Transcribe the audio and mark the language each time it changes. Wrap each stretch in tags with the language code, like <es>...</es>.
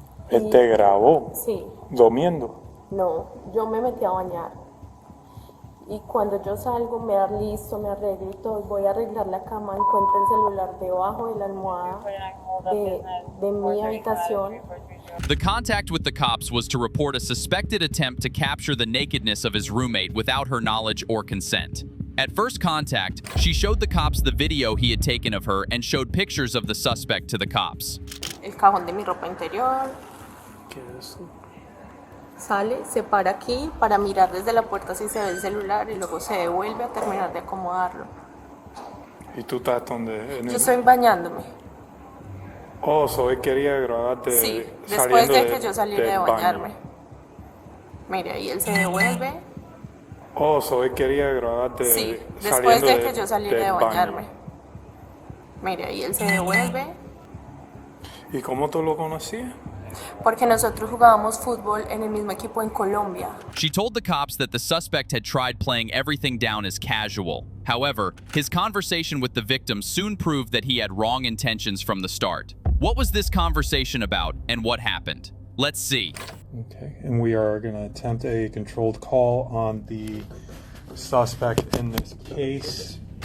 <es>Él te grabó. Sí. ¿Durmiendo? No, yo me metí a bañar. Y cuando yo salgo, me listo, me arreglo y todo, voy a arreglar la cama, encuentro el celular debajo de la almohada de mi habitación.</es> <en>The contact with the cops was to report a suspected attempt to capture the nakedness of his roommate without her knowledge or consent. At first contact, she showed the cops the video he had taken of her and showed pictures of the suspect to the cops.</en> <es>El cajón de mi ropa interior. ¿Qué es? Sale, se para aquí para mirar desde la puerta si se ve el celular y luego se devuelve a terminar de acomodarlo. ¿Y tú estás donde? Yo estoy bañándome.</es> <en>Oh, so</en> <es>él quería grabarte. Sí, después de que yo salí de bañarme. Mire, ahí él se devuelve.</es> <en>Oh, so</en> <es>él quería grabarte. Sí, después de que yo salí de bañarme. Mire, ahí él se devuelve. ¿Y cómo tú lo conocías? Porque nosotros jugábamos fútbol en el mismo equipo en Colombia.</es> <en>She told the cops that the suspect had tried playing everything down as casual. However, his conversation with the victim soon proved that he had wrong intentions from the start. What was this conversation about, and what happened? Let's see. Okay, and we are going to attempt a controlled call on the suspect in this case.</en>